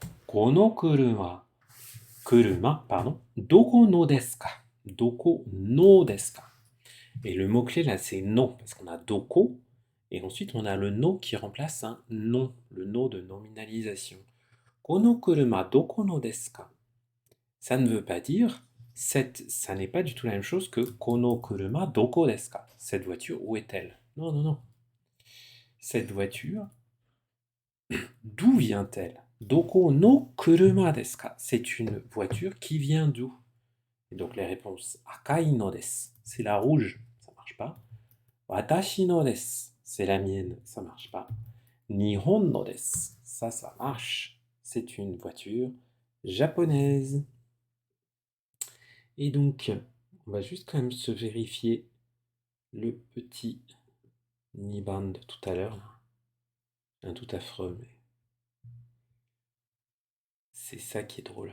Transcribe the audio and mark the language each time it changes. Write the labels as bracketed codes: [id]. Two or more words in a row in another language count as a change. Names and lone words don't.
[ja] この車, pardon, どこのですか? どこのですか? [fr] Et le mot-clé là, c'est no, parce qu'on a doko, et ensuite on a le no qui remplace un non, le no de nominalisation. [ja] この車どこのですか? [fr] Ça ne veut pas dire, ça n'est pas du tout la même chose que [ja] この車どこですか? [fr] Cette voiture, où est-elle? Non, non, non. Cette voiture, d'où vient-elle? [ja] どこの車ですか? [fr] C'est une voiture qui vient d'où? Et donc les réponses, [ja] 赤いのです, [fr] c'est la rouge, ça marche pas. [ja] 私のです, [fr] c'est la mienne, ça marche pas. [ja] 日本のです, [fr] ça marche. C'est une voiture japonaise. Et donc, on va juste quand même se vérifier le petit Niban de tout à l'heure. Un tout affreux, mais c'est ça qui est drôle.